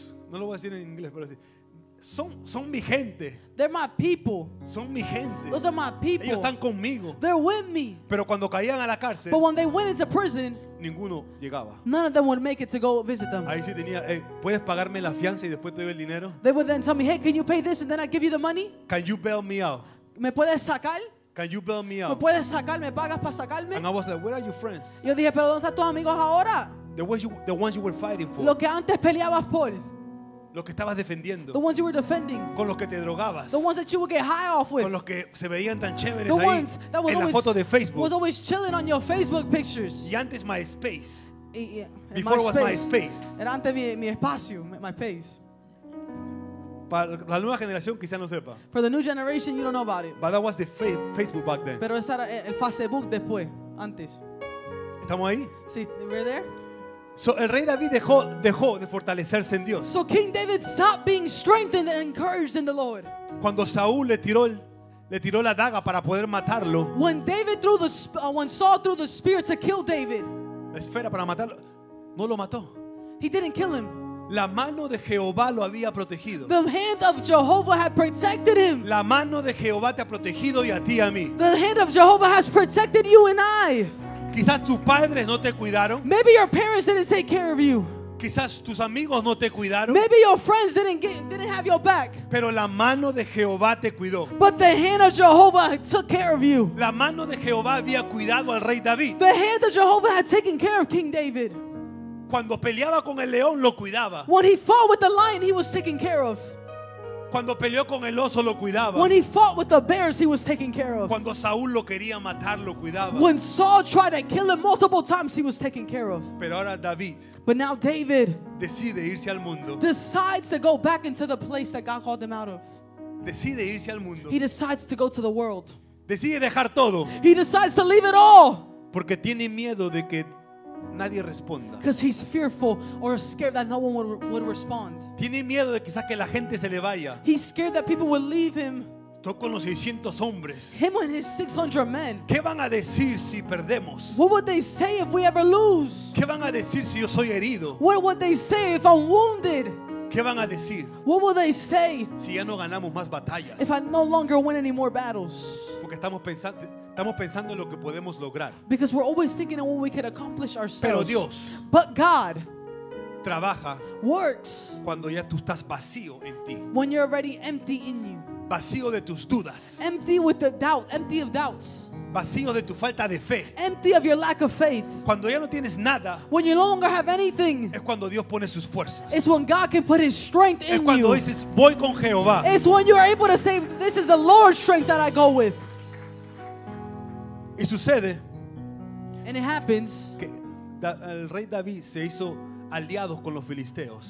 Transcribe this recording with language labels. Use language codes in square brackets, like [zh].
[es] No lo voy a decir en inglés, pero sí. Son mi gente. [en] They're my people. [es] Son mi gente. [en] Those are my people. [es] Ellos están conmigo. [en] They're with me. [es] Pero cuando caían a la cárcel, [en] But when they went into prison, [es] ninguno llegaba. [en] none of them would make it to go visit them. [es] Ahí sí tenía, ¿puedes pagarme la fianza y después te doy el dinero? [en] They would then tell me, hey, can you pay this and then I give you the money? Can you bail me out? [es] ¿Me puedes sacar? [en] Can you bail me [es] ¿Me [en] out? [es] puedes sacar? ¿Me pagas para sacarme? [en] And I was like, where are your friends? [es] Yo dije, pero ¿dónde están tus amigos ahora? [en] The ones you were fighting for. [es] Lo que antes peleabas por. Los que estabas [en] The [es] defendiendo. [en] ones you were defending. [es] Con los que te drogabas. [en] The ones that you would get high off with. [es] Con los que se veían tan chéveres [en] The [es] ahí [en] ones that was [es] en la [en] always, [es] foto de Facebook. [en] was always chilling on your Facebook pictures. [es] Y antes MySpace. En [en] Before it was MySpace. [es] Era antes mi espacio, [en] my page. [es] Para la nueva generación quizá no sepa. [en] For the new generation, you don't know about it. But that was the Facebook back then. [es] Pero ese era el Facebook después, antes. ¿Estamos ahí? [en] See, we're there? [es] So, el rey David dejó de fortalecerse en Dios. [en] So King David stopped being strengthened and encouraged in the Lord. [es] Cuando Saúl le tiró la daga para poder matarlo, [en] When Saul threw the spear to kill David, [es] la esfera para matarlo, no lo mató. [en] he didn't kill him. [es] La mano de Jehová lo había protegido. [en] The hand of Jehovah had protected him. [es] La mano de Jehová te ha protegido y a ti y a mí. [en] The hand of Jehovah has protected you and I. [es] Quizás tus padres no te cuidaron. [en] Maybe your parents didn't take care of you. [es] Quizás tus amigos no te cuidaron. [en] Maybe your friends didn't have your back. [es] Pero la mano de Jehová te cuidó. [en] But the hand of Jehovah took care of you. [es] La mano de Jehová había cuidado al rey David. [en] The hand of Jehovah had taken care of King David. [es] Cuando peleaba con el león lo cuidaba. [en] When he fought with the lion, he was taken care of. [es] Cuando peleó con el oso lo cuidaba. [en] When he fought with the bears, he was taken care of. [es] Cuando Saúl lo quería matar lo cuidaba. [en] When Saul tried to kill him multiple times, he was taken care of. [es] Pero ahora David [en] But now David [es] decide irse al mundo. [en] decides to go back into the place that God called him out of. [es] Decide irse al mundo. [en] He decides to go to the world. [es] Decide dejar todo [en] He decides to leave it all [es] porque tiene miedo de que nadie responda. [en] because he's fearful or scared that no one would respond. [es] Tiene miedo de quizás que la gente se le vaya. [en] He's scared that people would leave him, [es] Estoy con los 600 hombres. [en] him and his 600 men. [es] ¿Qué van a decir si perdemos? [en] What would they say if we ever lose? [es] ¿Qué van a decir si yo soy herido? [en] What would they say if I'm wounded? [es] ¿Qué van a decir [en] What will they say [es] si ya no ganamos más batallas? [en] if I no longer win any more battles? [es] Porque estamos pensando en lo que podemos lograr. [en] Because we're always thinking of what we can accomplish [es] Pero [en] ourselves. [es] Dios [en] But God [es] trabaja [en] works [es] cuando ya tú estás vacío en ti. [en] when you're already empty in you. [es] Vacío de tus dudas. [en] Empty with the doubt, empty of doubts, [es] Vacío de tu falta de fe. [en] empty of your lack of faith. [es] Cuando ya no tienes nada, [en] When you no longer have anything, [es] es cuando Dios pone sus fuerzas. [en] it's when God can put His strength [es] Es [en] in [es] cuando [en] you. [es] dices, voy con Jehová. [en] It's when you're able to say, this is the Lord's strength that I go with. [es] Y sucede [en] And it happens [es] que el rey David se hizo aliados con los filisteos.